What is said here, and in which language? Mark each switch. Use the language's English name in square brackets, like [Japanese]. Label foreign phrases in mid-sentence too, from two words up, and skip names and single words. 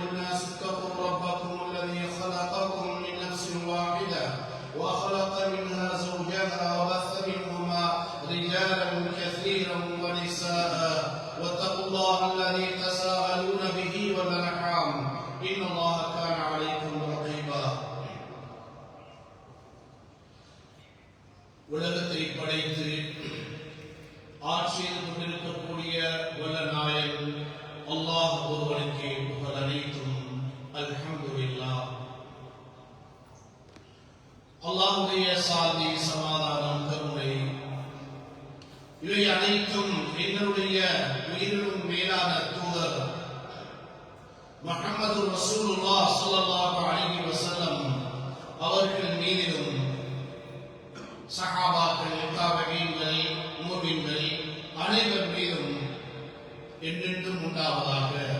[Arabic] الناس اتقوا ربكم الذي خلقكم من نفس واحدة وخلق منها زوجها وبث منهما رجالا كثيرا ونساء واتقوا الله الذي تساءلون به والأرحام إن الله كان عليكم رقيبا [Tamil] உலகத்தை படைத்து ஆட்சியில் கொண்டிருக்கக்கூடிய வல்ல நாயகன் அல்லாஹ் ஒருவனுக்கே புகழ் அனைத்தும் அல்ஹம்துலில்லாஹ். அல்லாஹ்வுடைய சாந்தி சமாதானம் கருணை இவை அனைத்தும் எங்களுடைய உயிரிலும் மேலான தூதர் முஹம்மது ரசூலுல்லாஹ் [Arabic] صلى الله عليه وسلم [Tamil] அவர்கள் மீதிலும் சஹாபாக்கள் தாபீன்கள் முஃமின்கள் அனைவர் மீதும் என்றென்றும் உண்டாவதாக.